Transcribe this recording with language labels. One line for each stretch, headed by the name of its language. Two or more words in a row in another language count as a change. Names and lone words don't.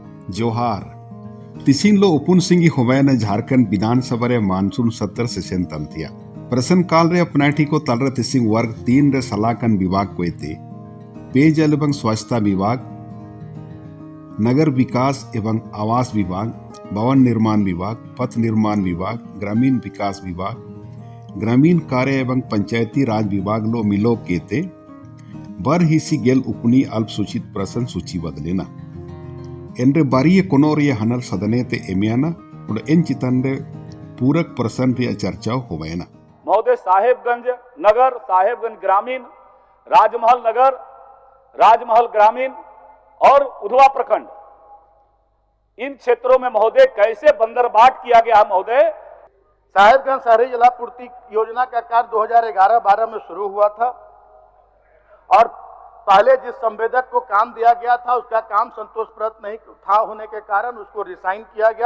Santali: जोहार तिसिंग लो उपुन सिंगी होवैन झारखंड विधानसभा रे
Hindi: मानसून सत्र
Santali: सेशन तंतिया प्रश्न काल रे अपनाठी को तलरे तिसिंग वर्ग 3 रे सलाहकन विभाग को एते
Hindi: पेयजल एवं स्वच्छता विभाग, नगर विकास एवं आवास विभाग, भवन निर्माण विभाग, पथ निर्माण विभाग, ग्रामीण विकास विभाग, ग्रामीण कार्य एवं पंचायती राज विभाग
Santali: लो मिलो केते बर हिसी गेल उपनी
Hindi: अल्पसूचित प्रश्न सूची
Santali: बदलेना एंड्रे बारिये कोनोरिये हनल सदने ते एमियाना और इन चितंडे
Hindi: पूरक प्रश्न
Santali: रे चर्चा होवेना।
Hindi: महोदय, साहेबगंज नगर, साहेबगंज ग्रामीण, राजमहल नगर, राजमहल ग्रामीण और उधवा प्रखंड, इन क्षेत्रों में महोदय कैसे बंदरबाट किया गया महोदय? साहेबगंज शहरी जलापूर्ति योजना का कार्य 2011-12 में शुरू हुआ था और पहले जिस संवेदक को काम दिया गया था उसका काम संतोषप्रद नहीं था होने के कारण उसको रिसाइन किया गया।